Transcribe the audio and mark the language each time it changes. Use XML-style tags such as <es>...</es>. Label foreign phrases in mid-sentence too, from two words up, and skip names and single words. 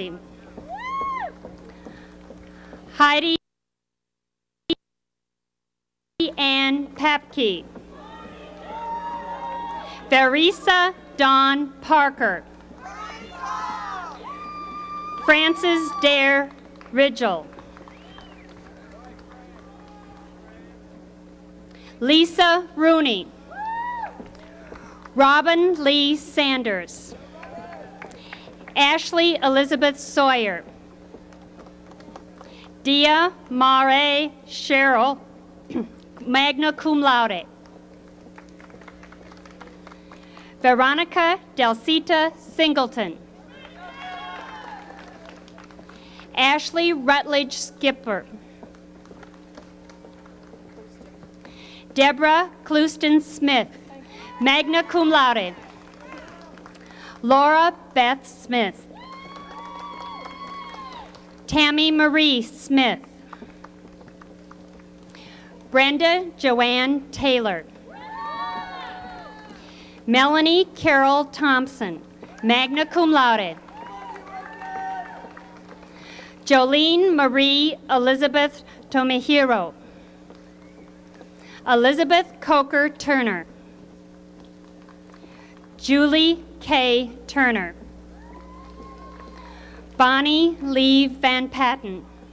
<en>Nadrasi. Heidi Ann Papke. Verisa Dawn Parker. Frances Dare Ridgel. Lisa Rooney. Robin Lee Sanders. Ashley Elizabeth Sawyer. Dia Mare Cheryl,</en> <la>magna cum laude.</la> <en>Veronica Delcita Singleton. Ashley Rutledge Skipper. Deborah Clouston Smith,</en> <la>magna cum laude.</la> <en>Laura Beth Smith. Tammy Marie Smith. Brenda Joanne Taylor. Melanie Carol Thompson,</en> <la>magna cum laude.</la> <en>Jolene Marie Elizabeth Tomihiro. Elizabeth Coker Turner. Julie K. Turner. Bonnie Lee Van Patten.</en>